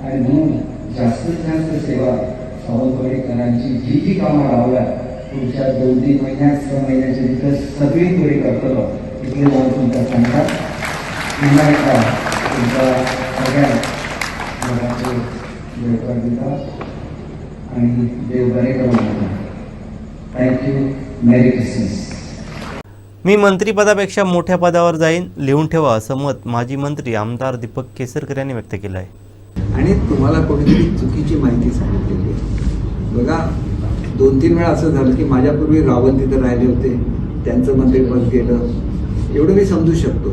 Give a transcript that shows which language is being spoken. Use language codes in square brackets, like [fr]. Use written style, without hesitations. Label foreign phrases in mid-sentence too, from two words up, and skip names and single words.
[kok] आनी म्हणून जास्तीत जास्त सेवा सावंतवाडीकरांची जी कामां रावल्यात पुढच्या 2-3 महिन्यात 6 महिन्याच्या भितर सगळी पुरी करतलो. इतले हांव तुमकां सांगता. पुन्हा एकदा तुमकां सगळ्यांक देवाचे देवकार दिता आनी देव बरें करूं म्हणटा. थँक्यू. [en] Merry Christmas. [mr] मी मंत्रिपदापेक्षा मोठ्या पदावर जाईन, लिहून ठेवा, असं मत माजी मंत्री आमदार दीपक केसरकर यांनी व्यक्त केलं आहे. आणि तुम्हाला कोणीतरी चुकीची माहिती सांगितलेली आहे. बघा, 2-3 वेळा असं झालं की माझ्यापूर्वी रावण तिथं राहिले होते, त्यांचं मंत्रिपद गेलं, एवढं मी समजू शकतो.